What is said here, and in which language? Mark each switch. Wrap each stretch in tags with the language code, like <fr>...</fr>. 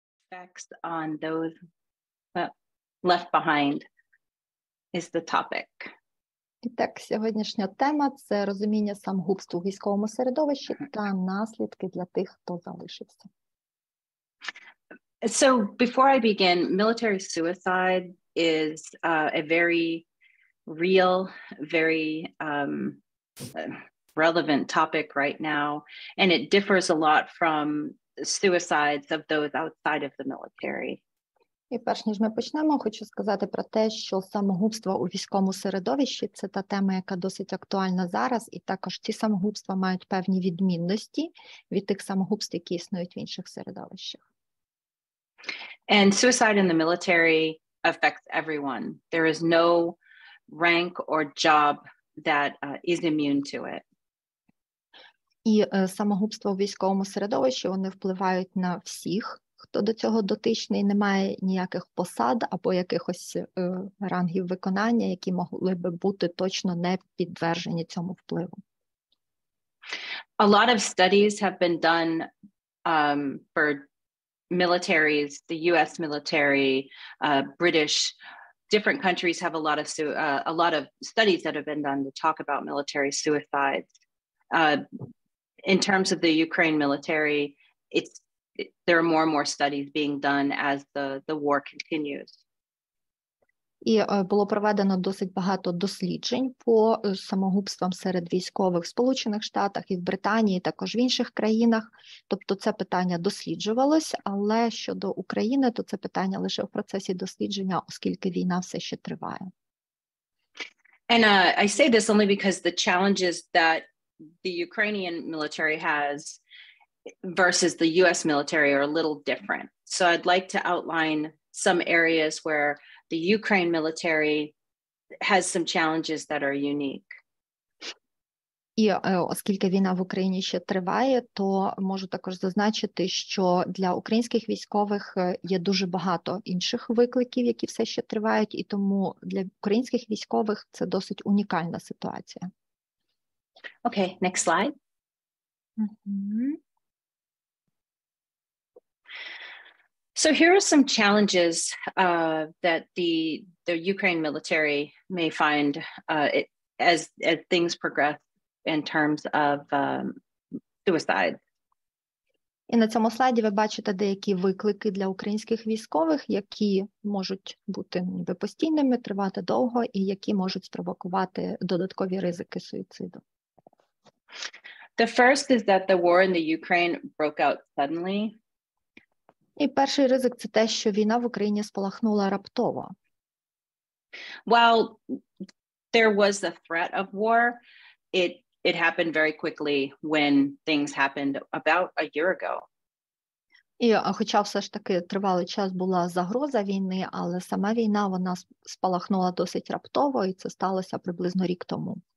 <en>effects on those left behind is the topic.</en> <uk>І так, сьогоднішня тема – це розуміння самогубств у військовому середовищі та наслідки для тих, хто залишився.</uk> <en>So before I begin, military suicide is a very real, very relevant topic right now, and it differs a lot from suicides of those outside of the military.</en> <uk>І перш ніж ми почнемо, хочу сказати про те, що самогубство у військовому середовищі – це та тема, яка досить актуальна зараз, і також ці самогубства мають певні відмінності від тих самогубств, які існують в інших середовищах.</uk> <en>And suicide in the military affects everyone. There is no rank or job that is immune to it.</en> <uk>І самогубство у військовому середовищі, вони впливають на всіх, хто до цього дотичний, немає ніяких посад або якихось рангів виконання, які могли би бути точно не підтверджені цьому впливу.</uk> <en>A lot of studies have been done for militaries, the U.S. military, British, different countries have a lot of studies that have been done to talk about military suicides. In terms of the Ukraine military, there are more and more studies being done as the war continues.</en> <uk>І було проведено досить багато досліджень по самогубствам серед військових в Сполучених Штатах і в Британії, також в інших країнах. Тобто це питання досліджувалось, але щодо України, то це питання лише в процесі дослідження, оскільки війна все ще триває.</uk> <en>And I say this only because the challenges that the Ukrainian military has versus the U.S. military are a little different. So I'd like to outline some areas where the Ukraine military has some challenges that are unique.</en> <uk>І оскільки війна в Україні ще триває, то можу також зазначити, що для українських військових є дуже багато інших викликів, які все ще тривають, і тому для українських військових це досить унікальна ситуація.</uk> <en>Okay, next slide. So here are some challenges that the Ukraine military may find as things progress in terms of suicide.</en> <uk>І на цьому слайді ви бачите деякі виклики для українських військових, які можуть бути ніби постійними, тривати довго і які можуть спровокувати додаткові ризики суїциду.</uk> <en>The first is that the war in the Ukraine broke out suddenly.</en> <uk>І перший ризик – це те, що війна в Україні спалахнула раптово.</uk> <en>While there was the threat of war, it happened very quickly when things happened about a year ago.</en> <uk>І хоча все ж таки тривалий час була загроза війни, але сама війна, вона спалахнула досить раптово, і це сталося приблизно рік тому.</uk>